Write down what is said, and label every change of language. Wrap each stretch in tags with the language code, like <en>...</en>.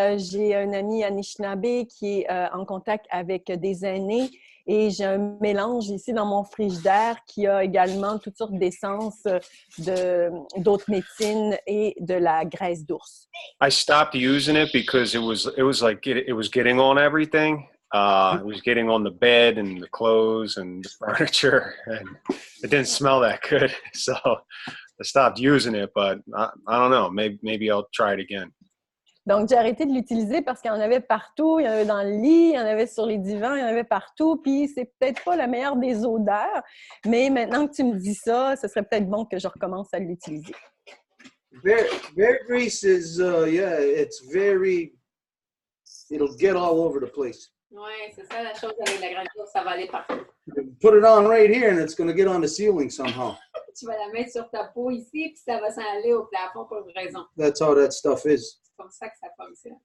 <fr>J'ai un ami Anishinaabe qui est en contact avec des aînés et j'ai un mélange ici dans mon frigidaire qui a également toutes sortes d'essences d'autres médecines et de la graisse d'ours.</fr> <en>I stopped using it because it was like it was getting on everything. It was getting on the bed and the clothes and the furniture, and it didn't smell that good. So I stopped using it, but I don't know. Maybe I'll try it again.</en> <fr>Donc, j'ai arrêté de l'utiliser parce qu'il y en avait partout. Il y en avait dans le lit, il y en avait sur les divans, il y en avait partout. Puis, c'est peut-être pas la meilleure des odeurs, mais maintenant que tu me dis ça, ce serait peut-être bon que je recommence à l'utiliser.</fr> <en>Bear grease is, it's very, it'll get all over the place.</en> <fr>Oui, c'est ça la chose avec la graisse d'ours, ça va aller partout.</fr> <en>Put it on right here and it's going to get on the ceiling somehow.</en> <fr>Tu vas la mettre sur ta peau ici, puis ça va s'en aller au plafond pour une raison.</fr> <en>That's how that stuff is.</en> <fr>C'est comme ça que ça fonctionne.</fr>